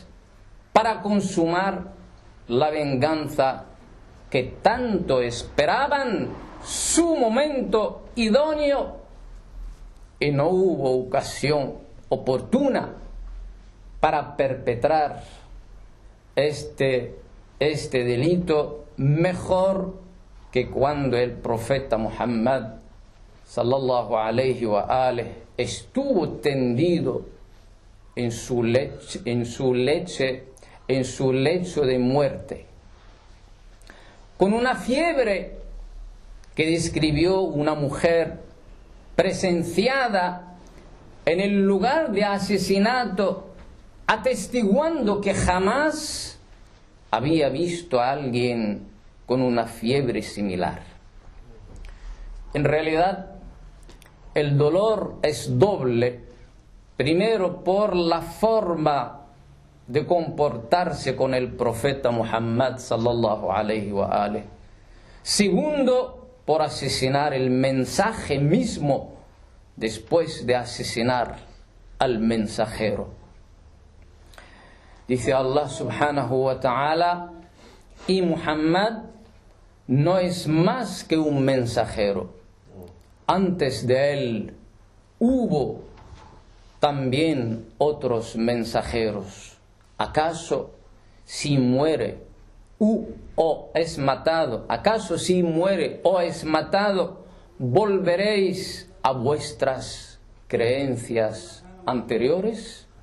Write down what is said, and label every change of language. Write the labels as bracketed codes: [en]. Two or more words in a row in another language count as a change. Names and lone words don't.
[es] para consumar la venganza que tanto esperaban su momento idóneo, y no hubo ocasión oportuna para perpetrar este delito mejor que cuando el profeta Muhammad [ar] صلى الله عليه وآله [es] estuvo tendido en su lecho de muerte, con una fiebre que describió una mujer presenciada en el lugar de asesinato, atestiguando que jamás había visto a alguien con una fiebre similar. En realidad, el dolor es doble, primero por la forma de comportarse con el profeta Muhammad [ar] صلى الله عليه وآله. [es] Segundo, por asesinar el mensaje mismo después de asesinar al mensajero. Dice [ar] الله سبحانه وتعالى: [es] y Muhammad no es más que un mensajero. Antes de él hubo también otros mensajeros. ¿Acaso si muere o es matado, acaso si muere o es matado, volveréis a vuestras creencias anteriores?